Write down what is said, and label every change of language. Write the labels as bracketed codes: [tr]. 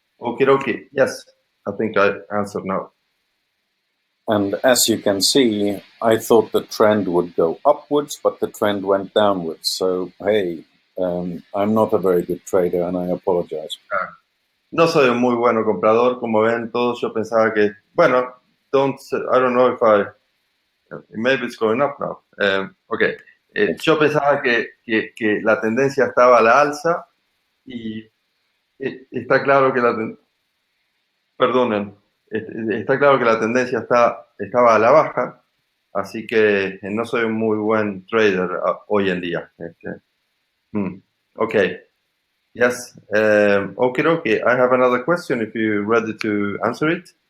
[en] Okay, yes, I think I answered now. And as you can see, I thought the trend would go upwards, but the trend went downwards. So, hey, I'm not a very good trader and I apologize. [es] No soy un muy bueno comprador, como ven todos. Yo pensaba que, bueno, [en] I don't know if Maybe it's going up now. [es] Ok. Yo pensaba que la tendencia estaba a la alza y está claro que perdonen, está claro que la tendencia estaba a la baja, así que no soy un muy buen trader hoy en día. [en] Ok. Yes. Okay. I have another question if you're ready to answer it.